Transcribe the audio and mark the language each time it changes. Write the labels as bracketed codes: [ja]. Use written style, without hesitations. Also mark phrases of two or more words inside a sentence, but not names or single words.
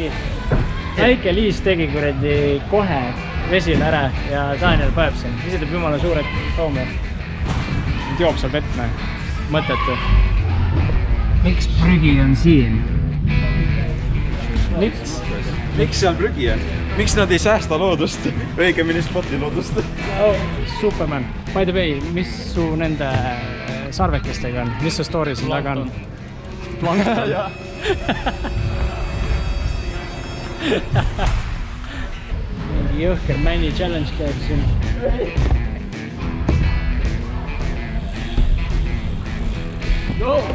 [et] Väike Liis tegi kuradi kohe vesile ära ja Daniel põeb siin. Ise teeb jumala suured toome. Nüüd joob seal vett näe. Mõttetu. Miks prügi on siin? Miks seal prügi on? Miks nad ei säästa loodust? Õigemini spoti loodust? [en] Oh, Superman. By the way, [et] mis su nende sarvekestega on? Mis su story siin taga on? Plankton. Mingi jõhker männi challenge käib siin. [en] No!